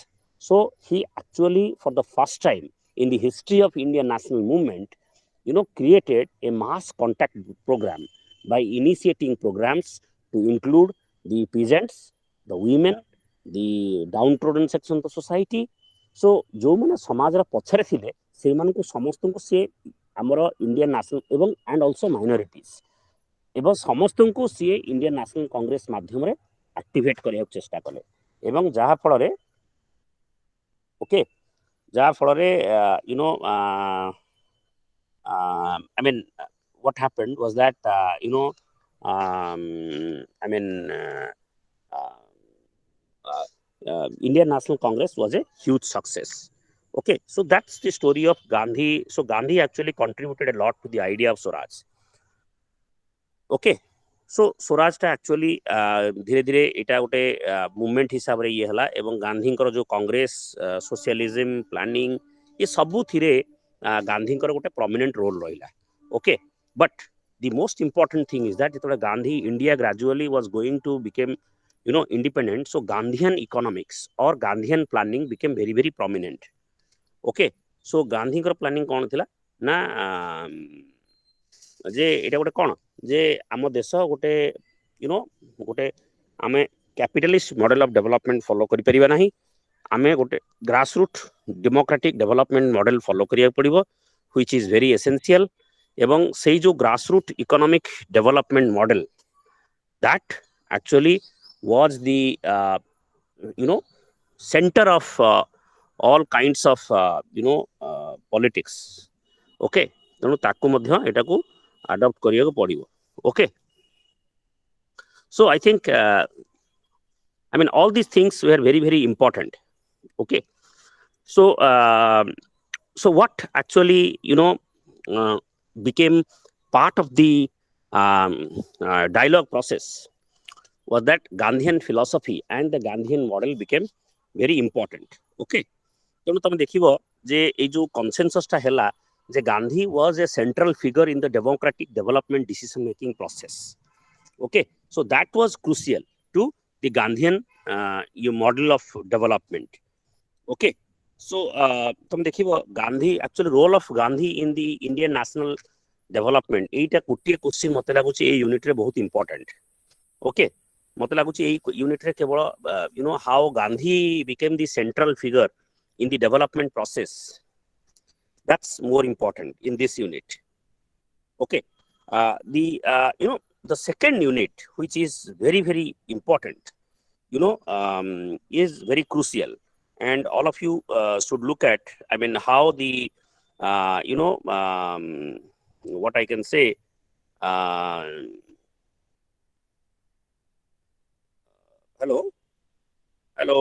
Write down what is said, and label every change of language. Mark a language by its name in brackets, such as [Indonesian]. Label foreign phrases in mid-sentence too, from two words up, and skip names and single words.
[English] So he actually, for the first time in the history of Indian national movement, created a mass contact program by initiating programs to include the peasants, the women, the downtrodden section of the society. [Odia] So ଯୋଉମାନେ ସମାଜର ପଛରେ ଥିଲେ ସେଇମାନଙ୍କୁ ସମସ୍ତଙ୍କୁ ସିଏ ଆମର [English] Indian National [Odia] ଏବଂ [English] and also minorities [Odia] ଏବଂ ସମସ୍ତଙ୍କୁ ସିଏ ଇଣ୍ଡିଆନ୍ ନ୍ୟାସନାଲ କଂଗ୍ରେସ ମାଧ୍ୟମରେ ଆକ୍ଟିଭେଟ୍ କରିବାକୁ ଚେଷ୍ଟା କଲେ ଏବଂ ଯାହାଫଳରେ [English] I mean, what happened was that, Indian National Congress was a huge success. Okay, so that's the story of Gandhi. So Gandhi actually contributed a lot to the idea of Swaraj. Okay, so [Odia] ସ୍ୱରାଜଟା ଆକ୍ଚୁଆଲି ଧୀରେ ଧୀରେ ଏଇଟା ଗୋଟେ ମୁଭମେଣ୍ଟ ହିସାବରେ ଇଏ ହେଲା ଏବଂ ଗାନ୍ଧୀଙ୍କର ଯେଉଁ [English] Congress socialism planning [Odia] ଏ ସବୁଥିରେ ଗାନ୍ଧୀଙ୍କର ଗୋଟେ [English] prominent role [Odia] ରହିଲା। [English] Okay, but the most important thing is that ଯେତେବେଳେ Gandhi India gradually was going to become independent, so Gandhian economics or Gandhian planning became very very prominent. Okay, so [Odia] ଗାନ୍ଧୀଙ୍କର ପ୍ଲାନିଂ କ'ଣ ଥିଲା ନା ଯେ ଏଇଟା ଗୋଟେ କ'ଣ ଯେ ଆମ ଦେଶ ଗୋଟେ ଗୋଟେ ଆମେ [English] capitalist model of development follow [Odia] କରିପାରିବା ନାହିଁ, ଆମେ ଗୋଟେ [English] grass root democratic development model follow [Odia] କରିବାକୁ ପଡ଼ିବ, [English] which is very essential. [Odia] ଏବଂ ସେଇ ଯେଉଁ [English] grass root economic development model that actually was the center of all kinds of politics. [Odia] Okay, ତେଣୁ ତାକୁ ମଧ୍ୟ ଏଟାକୁ adopt କରିବାକୁ ପଡ଼ିବ। [English] Okay, so I think all these things were very very important. Okay, so so what actually became part of the dialogue process was that Gandhian philosophy and the Gandhian model became very important. [Odia] Okay, ତେଣୁ ତମେ ଦେଖିବ ଯେ ଏଇ ଯୋଉ କନସେନସସଟା ହେଲା ଯେ ଗାନ୍ଧୀ [English] was a central figure in the democratic development decision making process. Okay, so that was crucial to the Gandhian model of development. Okay, so [Odia] ତମେ ଦେଖିବ ଗାନ୍ଧୀ [English] actually role of Gandhi in the Indian national development [Odia] ଏଇଟା ଗୋଟିଏ କୋଶ୍ଚିନ୍ ମତେ ଲାଗୁଛି ଏଇ ୟୁନିଟରେ ବହୁତ ଇମ୍ପର୍ଟାଣ୍ଟ। [English] ଓକେ, [Odia] ମତେ ଲାଗୁଛି ଏଇ ୟୁନିଟରେ କେବଳ [English] how Gandhi became the central figure in the development process, that's more important in this unit. Okay, the second unit, which is very very important, is very crucial, and all of you should look at how the what I can say, hello.